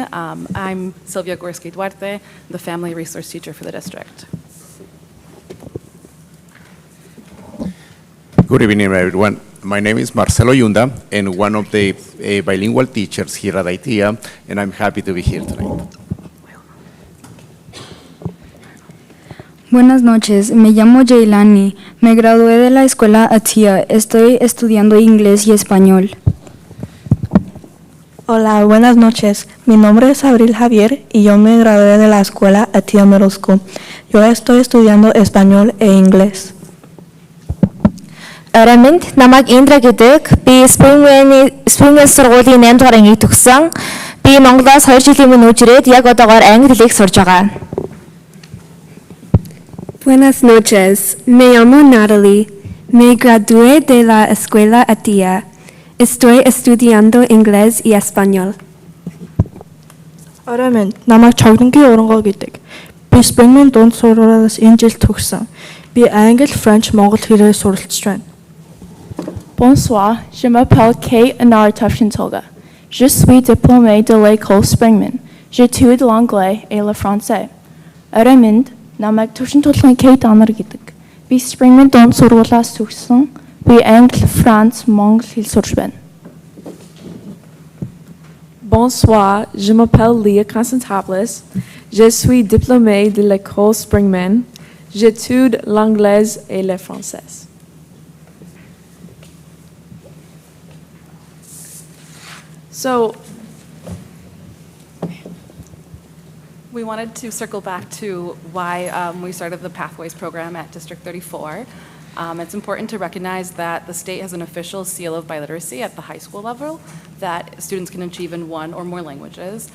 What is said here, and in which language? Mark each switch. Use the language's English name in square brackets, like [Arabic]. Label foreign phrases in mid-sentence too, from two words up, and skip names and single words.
[English] I'm Sylvia Gorski Duarte, the family resource teacher for the district. Good evening, everyone. My name is Marcelo Yunda, and one of the bilingual teachers here at ITEA, and I'm happy to be here tonight. [Spanish] Buenas noches, me llamo Jailani, me gradué de la escuela ATIA, estoy estudiando inglés y español. Hola, buenas noches, mi nombre es Abril Javier y yo me gradué de la escuela ATIA Middle School. Yo estoy estudiando español e inglés. [Mongolian] Ороймонд намайг Индра гэдэг. Би Springman сургуулийн 8 дугаар ангийг төгссөн. Би Монголоос 2 жилийн өмнө нүүж ирээд яг одоогоор англи хэлийг сурж байгаа. [Spanish] Buenas noches, me llamo Natalie, me gradué de la escuela ATIA. Estoy estudiando inglés y español. [Mongolian] Ороймонд намайг Чогдонгийн Урангоо гэдэг. Би Springman дунд сургуулиас энэ жил төгссөн. Би англи, франч, монгол хэлээр суралцж байна. [French] Bonsoir, je m'appelle Kate Anar Tufchintoga. Je suis diplômée de l'école Springman. J'étudie l'anglais et le français. [Mongolian] Ороймонд намайг Төвшинтулгын Kate Anar гэдэг. Би Springman дунд сургуулиас төгссөн. Би англи, франц, монгол хэл сурч байна. [French] Bonsoir, je m'appelle Leah Constantopoulos. Je suis diplômée de l'école Springman. J'étudie l'anglais et le français. [English] So we wanted to circle back to why we started the Pathways program at District 34. It's important to recognize that the state has an official seal of biliteracy at the high school level that students can achieve in one or more languages.